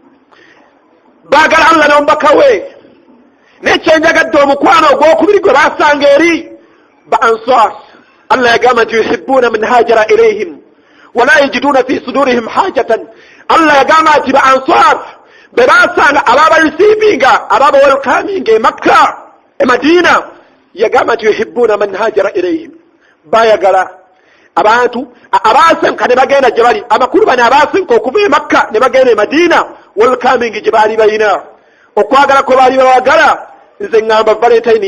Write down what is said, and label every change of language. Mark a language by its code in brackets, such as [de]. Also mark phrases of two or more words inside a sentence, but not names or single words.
[lg] baagala Allah n'omubaka we n'ekyenjagadde omukwano ogwokubiri gwe baasanga eri ba ansar Allah yagamba nti [ar] يحبون من هاجر إليهم ولا يجدون في صدورهم حاجة [lg] Allah yagamba nti ba ansar be baasanga abaabarisiivinga abaabawelkaminga e Makka e Madiina yagamba nti [ar] يحبون من هاجر إليهم [lg] bayagala abantu abaasenka ne bagenda gye bali amakulu bano abaasenka okuva e Makka ne bagenda e Madiina welkamingi gye baali balina okwagala kwe baali bawagala nze ŋŋamba Valentine